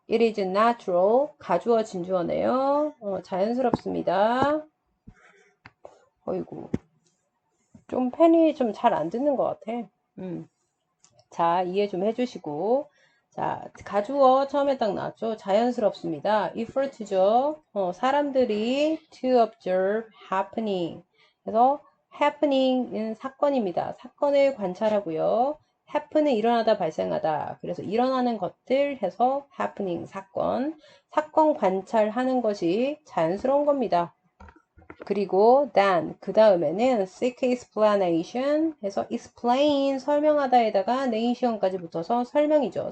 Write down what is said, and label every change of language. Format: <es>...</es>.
<en>It is natural.</en> <ko>가주어, 진주어네요. 자연스럽습니다. 어이구. 좀 펜이 좀 잘 안 듣는 것 같아. 자, 이해 좀 해주시고. 자, 가주어 처음에 딱 나왔죠. 자연스럽습니다. effort죠. 사람들이</ko> <en>to observe happening.</en> <ko>그래서 happening은 사건입니다. 사건을 관찰하고요. happen은 일어나다 발생하다. 그래서 일어나는 것들 해서 happening 사건. 사건 관찰하는 것이 자연스러운 겁니다. 그리고 then 그 다음에는</ko> <en>seek explanation</en> <ko>해서 explain 설명하다에다가 nation까지 붙어서 설명이죠.</ko>